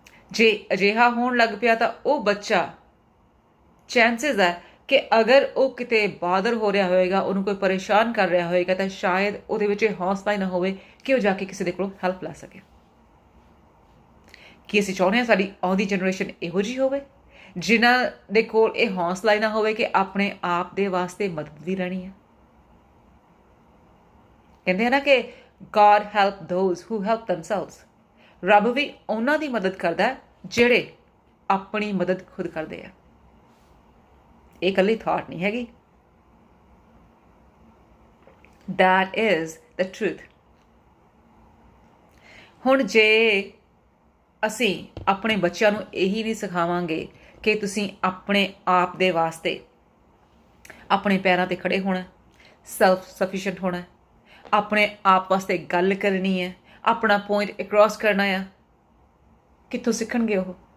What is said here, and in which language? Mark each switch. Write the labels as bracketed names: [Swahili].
[Punjabi] ਜੇ ਅਜਿਹਾ ਹੋਣ ਲੱਗ ਪਿਆ ਤਾਂ ਉਹ ਬੱਚਾ, ਚਾਂਸਸ ਹੈ ਕਿ ਅਗਰ ਉਹ ਕਿਤੇ ਬਾਦਰ ਹੋ ਰਿਹਾ ਹੋਏਗਾ, ਉਹਨੂੰ ਕੋਈ ਪਰੇਸ਼ਾਨ ਕਰ ਰਿਹਾ ਹੋਏਗਾ, ਤਾਂ ਸ਼ਾਇਦ ਉਹਦੇ ਵਿੱਚ ਇਹ ਹੌਸਲਾ ਹੀ ਨਾ ਹੋਵੇ ਕਿ ਉਹ ਜਾ ਕੇ ਕਿਸੇ ਦੇ ਕੋਲੋਂ ਹੈਲਪ ਲੈ ਸਕੇ। ਕੀ ਅਸੀਂ ਚਾਹੁੰਦੇ ਹਾਂ ਸਾਡੀ ਆਉਂਦੀ ਜਨਰੇਸ਼ਨ ਇਹੋ ਜਿਹੀ ਹੋਵੇ, ਜਿਨ੍ਹਾਂ ਦੇ ਕੋਲ ਇਹ ਹੌਸਲਾ ਹੀ ਨਾ ਹੋਵੇ ਕਿ ਆਪਣੇ ਆਪ ਦੇ ਵਾਸਤੇ ਮਦਦ ਵੀ ਲੈਣੀ ਹੈ? ਕਹਿੰਦੇ ਆ ਨਾ ਕਿ [English] God help those who help themselves। [Punjabi] ਰੱਬ ਵੀ ਉਹਨਾਂ ਦੀ ਮਦਦ ਕਰਦਾ ਜਿਹੜੇ ਆਪਣੀ ਮਦਦ ਖੁਦ ਕਰਦੇ ਆ। ਇਹ ਇਕੱਲੀ ਥਾਟ ਨਹੀਂ ਹੈਗੀ, [English] that is the truth। [Punjabi] ਹੁਣ ਜੇ ਅਸੀਂ ਆਪਣੇ ਬੱਚਿਆਂ ਨੂੰ ਇਹੀ ਨਹੀਂ ਸਿਖਾਵਾਂਗੇ ਕਿ ਤੁਸੀਂ ਆਪਣੇ ਆਪ ਦੇ ਵਾਸਤੇ ਆਪਣੇ ਪੈਰਾਂ 'ਤੇ ਖੜੇ ਹੋਣਾ, ਸੈਲਫ ਸਫੀਸ਼ੀਐਂਟ ਹੋਣਾ, ਆਪਣੇ ਆਪ ਵਾਸਤੇ ਗੱਲ ਕਰਨੀ ਹੈ, ਆਪਣਾ ਪੁਆਇੰਟ ਅਕ੍ਰੋਸ ਕਰਨਾ ਆ, ਕਿੱਥੋਂ ਸਿੱਖਣਗੇ ਉਹ?